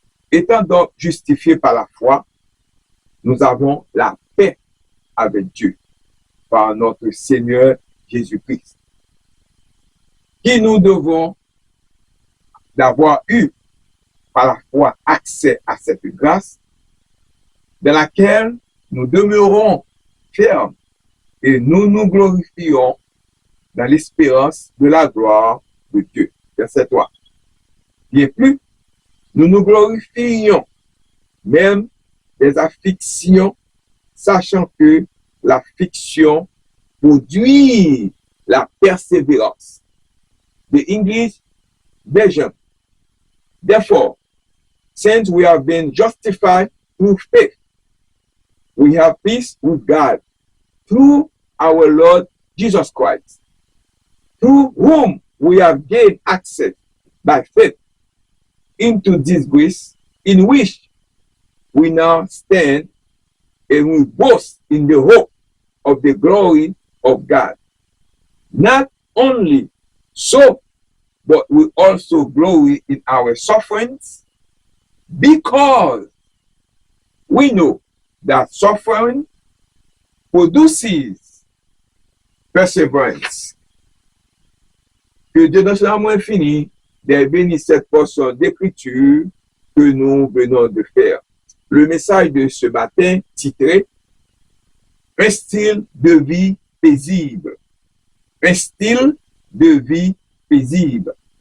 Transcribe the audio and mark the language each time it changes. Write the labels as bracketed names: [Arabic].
[French] Étant donc justifiés par la foi, nous avons la paix avec Dieu par notre Seigneur Jésus-Christ, qui nous devons d'avoir eu par la foi accès à cette grâce dans laquelle nous demeurons fermes et nous nous glorifions dans l'espérance de la gloire de Dieu. Verset 3. Bien plus, nous nous glorifions même des afflictions, sachant que l'affliction produit la persévérance. [English] The English version. Therefore, since we have been justified through faith, we have peace with God through our Lord Jesus Christ, through whom we have gained access by faith into this grace in which we now stand, and we boast in the hope of the glory of God. Not only so, but we also glory in our sufferings, because we know that suffering produces perseverance. [French] Que Dieu dans son amour infini bénisse cette portion d'écriture que nous venons de faire. Le message de ce matin titré « Un style de vie paisible ». Un style de vie paisible.